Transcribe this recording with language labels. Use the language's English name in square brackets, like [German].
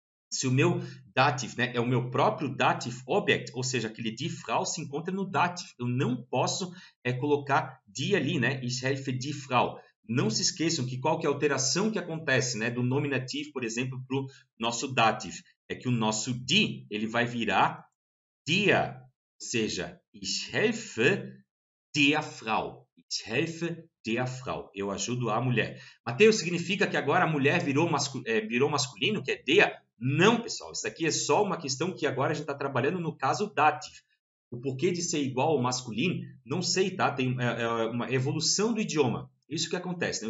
[Portuguese] Se o meu dative, né, é o meu próprio dative object, ou seja, aquele die Frau se encontra no dative. Eu não posso colocar die ali, né? [German] Ich helfe die Frau. [Portuguese] Não se esqueçam que qual que é a alteração que acontece, né, do nominativo, por exemplo, para o nosso dative. É que o nosso die, ele vai virar der. Ou seja, [German] ich helfe der Frau. Ich helfe der Frau. [Portuguese] Eu ajudo a mulher. Mateus, significa que agora a mulher virou masculino, que é der? Não, pessoal. Isso aqui é só uma questão que agora a gente está trabalhando no caso dative. O porquê de ser igual ao masculino, não sei, tá? Tem uma evolução do idioma. Isso que acontece, né?